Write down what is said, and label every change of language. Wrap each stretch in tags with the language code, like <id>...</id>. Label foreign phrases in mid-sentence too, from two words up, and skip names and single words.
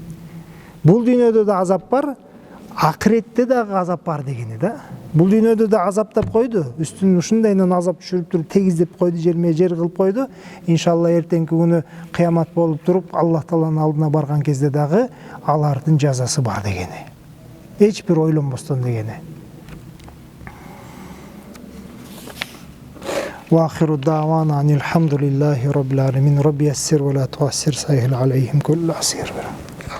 <ky>Бул дүйнөдө да азап бар, акыретте дагы азап бар дегени да. Бул дүйнөдө да азаптап койду, үстүнөн ушундайынан азап түшүрүп туруп тегиздеп койду, жерме жер кылып койду. Иншалла эртеңки күнү кыямат болуп туруп, Аллах Тааланын алдына барган кезде дагы алардын жазасы бар дегени. Эч бир ойлонбостон дегени.</ky> <ar>وآخر دعوانا أن الحمد لله رب العالمين. رب يسر ولا تعسر، سهل عليهم كل عسير.</ar>